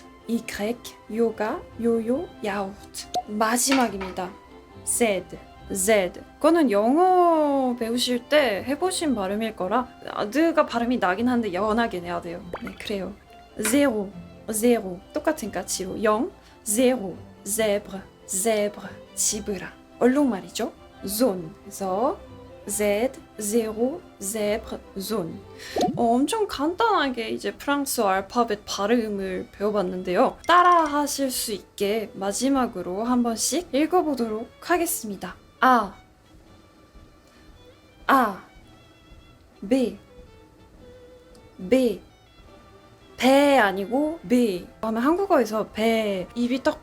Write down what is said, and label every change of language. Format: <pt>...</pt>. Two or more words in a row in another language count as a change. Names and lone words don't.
<ko>Y, 요가, 요요, 야구르트. 마지막입니다. Z. 그거는 영어 배우실 때 해보신 발음일 거라 느가 발음이 나긴 한데 연하게 내야 돼요. 네, 그래요. zéro, 똑같은 가치로 0,</ko> <fr>zéro, zèbre,</fr> <ko>지브라. 얼룩말이죠. zone, 그래서 Z,</ko> <fr>zéro, zèbre, zone.</fr> <ko>엄청 간단하게 이제 프랑스어 알파벳 발음을 배워봤는데요. 따라 하실 수 있게 마지막으로 한 번씩 읽어보도록 하겠습니다. A, B, 배 아니고 B 하면 한국어에서 배 입이 딱</ko>